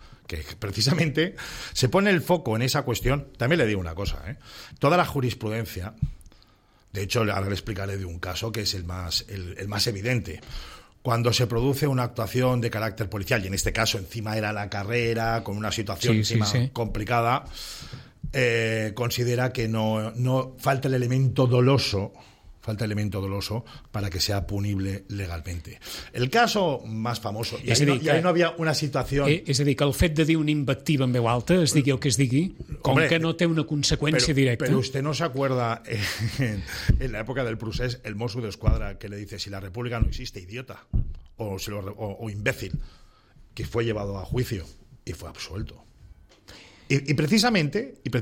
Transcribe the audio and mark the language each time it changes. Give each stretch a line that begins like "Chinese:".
Spanish: Que precisamente se pone el foco en esa cuestión. También le digo una cosa, toda la jurisprudencia, de hecho ahora le explicaré de un caso que es el más evidente, cuando se produce una actuación de carácter policial, y en este caso encima era la carrera, con una situación complicada, considera que no falta el elemento doloso. Falta elemento doloso para que sea punible legalmente. El caso más famoso, y ahí no había una situación...
Catalan: És a dir, que el fet de dir una invectiva en veu alta, es digui el que es digui, que no té una conseqüència directa... Però
Spanish: usted no se acuerda en la època del procés, el mosso d'esquadra que le dice si la república no existe, idiota, o imbécil, que fue llevado a juicio y fue absuelto. Y precisamente...